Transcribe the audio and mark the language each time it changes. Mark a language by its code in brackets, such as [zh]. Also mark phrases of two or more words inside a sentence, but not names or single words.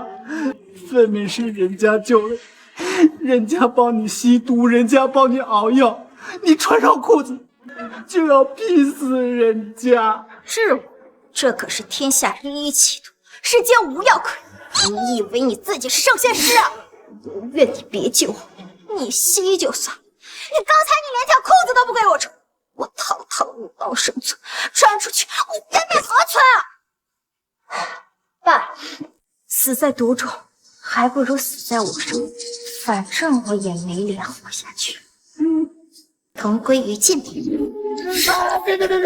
[zh] 分明是人家救了，人家幫你吸毒，人家幫你熬藥，你穿上褲子就要劈死人家。是我，這可是天下第一奇毒，世間無藥可醫。你以為你自己是聖仙師啊？我願你別救我，你吸就算了。你剛才你連條褲子都不給我穿，我堂堂入道生存，穿出去我顏面何存啊？爸，死在毒中還不如死在我手裡，反正我也沒臉活下去。同歸於盡吧。別！